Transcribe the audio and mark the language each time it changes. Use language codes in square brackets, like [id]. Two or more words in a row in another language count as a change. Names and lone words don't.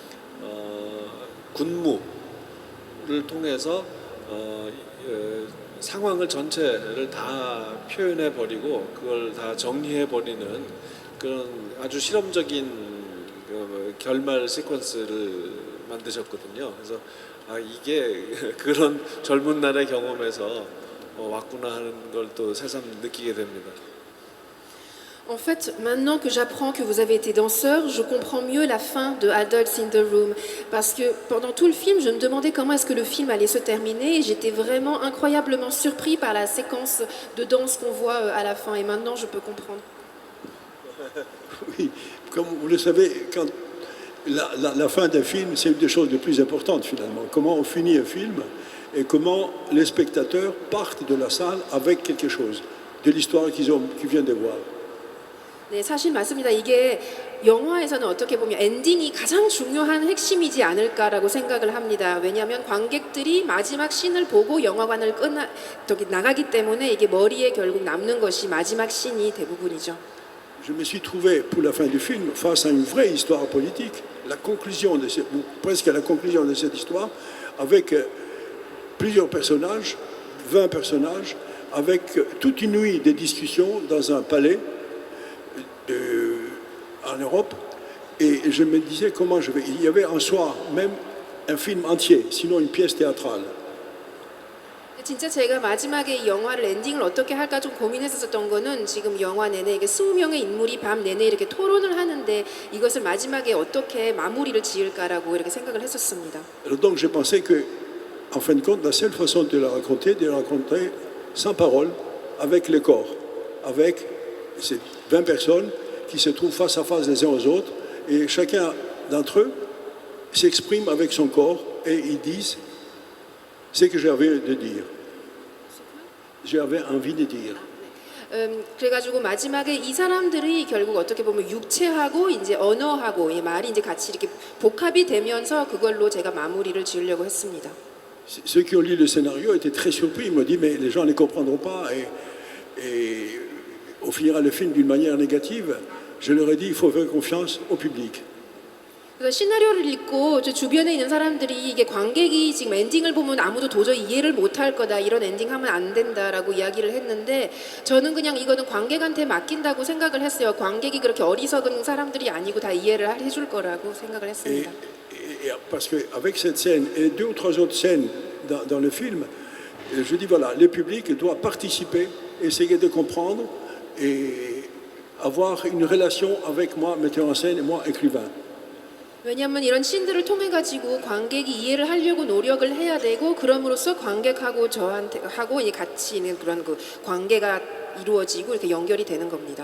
[ko] 군무를 통해서 상황을 전체를 다 표현해 버리고 그걸 다 정리해 버리는 그런 아주 실험적인 결말 시퀀스를 만드셨거든요. 그래서 이게 그런 젊은 날의 경험에서 왔구나 하는 걸 또 새삼 느끼게 됩니다. [fr] En fait, maintenant que j'apprends que vous avez été danseur, je comprends mieux la fin de Adults in the Room. Parce que pendant tout le film, je me demandais comment est-ce que le film allait se terminer et j'étais vraiment incroyablement surpris par la séquence de danse qu'on voit à la fin. Et maintenant, je peux comprendre. Oui, comme vous le savez, quand la fin d'un film, c'est une des choses les plus importantes finalement. Comment on finit un film et comment les spectateurs partent de la salle avec quelque chose, de l'histoire qu'ils viennent de voir. [ko] 네, 사실 맞습니다. 이게 영화에서는 어떻게 보면 엔딩이 가장 중요한 핵심이지 않을까라고 생각을 합니다. 왜냐하면 관객들이 마지막 씬을 보고 영화관을 나가기 때문에 이게 머리에 결국 남는 것이 마지막 씬이 대부분이죠. [fr] Je me suis trouvé pour la fin du film face à une vraie histoire politique, la conclusion ou presque à la conclusion de cette histoire, avec plusieurs personnages, 20 personnages, avec toute une nuit de discussions dans un palais en Europe, et je me disais comment je vais. Il y avait en soi même un film entier, sinon une pièce théâtrale. [ko] 진짜 제가 마지막에 이 영화를 엔딩을 어떻게 할까 좀 고민했었던 거는 지금 영화 내내 이게 20명의 인물이 밤 내내 이렇게 토론을 하는데 이것을 마지막에 어떻게 마무리를 지을까라고 이렇게 생각을 했었습니다. [fr] Donc j'ai pensé que, en fin de compte, la seule façon de la raconter sans parole, avec le corps, avec ces 20 personnes qui se trouvent face à face les uns aux autres, et chacun d'entre eux s'exprime avec son corps et ils disent ce que j'avais de dire. J'avais envie de dire. [ko] 그래가지고 마지막에 이 사람들이 결국 어떻게 보면 육체하고 이제 언어하고 이 말이 이제 같이 이렇게 복합이 되면서 그걸로 제가 마무리를 지으려고 했습니다. [fr] Ceux qui ont lu le scénario étaient très surpris. Ils m'ont dit mais les gens ne comprendront pas et on finira le film d'une manière négative. Je leur ai dit il faut faire confiance au public. [ko] 그래서 시나리오를 읽고 저 주변에 있는 사람들이 이게 관객이 지금 엔딩을 보면 아무도 도저히 이해를 못할 거다 이런 엔딩하면 안 된다라고 이야기를 했는데 저는 그냥 이거는 관객한테 맡긴다고 생각을 했어요. 관객이 그렇게 어리석은 사람들이 아니고 다 이해를 해줄 거라고 생각을 했습니다. [fr] Parce qu'avec cette scène et deux ou trois autres scènes dans le film, je dis voilà, le public doit participer, essayer de comprendre et avoir une relation avec moi, metteur en scène, et moi, écrivain. [ko] 왜냐하면 이런 씬들을 통해 가지고 관객이 이해를 하려고 노력을 해야 되고 그럼으로써 관객하고 저한테 하고 같이 있는 그런 그 관계가 이루어지고 이렇게 연결이 되는 겁니다.